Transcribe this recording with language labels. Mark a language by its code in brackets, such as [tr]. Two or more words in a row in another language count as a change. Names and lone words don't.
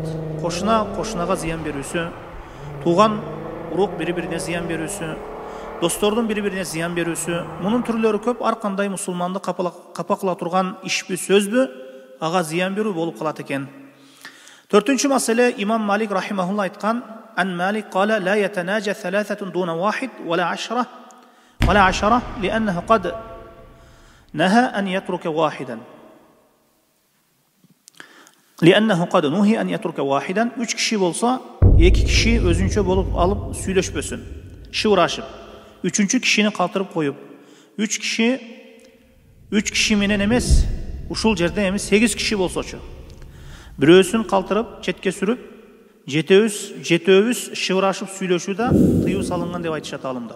[ky] Кошунага зыян берүүсү, тууган урук бири-бирине зыян берүүсү, достордун бири-бирине зыян берүүсү, мунун түрлөрү көп. Ар кандай мусулманды капа кыла турган ишпи, сөзбү, ага зыян берүү болуп калат экен. 4-чү маселе, имам Малик рахимахулла айткан, [ar] عن مالك قال لا يتناجى ثلاثة دون واحد ولا عشرة لأنه قد نهى أن يترك واحدا. لأنه قد نهي أن يترك واحدا. [ky] 3 киши болсо, 2 киши өзүнчө болуп алып сүйлөшпөсүн, шыбырашып. 3-чү кишини калтырып коюп, 3 киши менен эмес, ушул жерде эмес 8 киши болсочу, бирөөсүн калтырып четке сүрүп, жетөөбүз шыбырашып сүйлөшүү да тыюу салынган деп айтышат алымдар.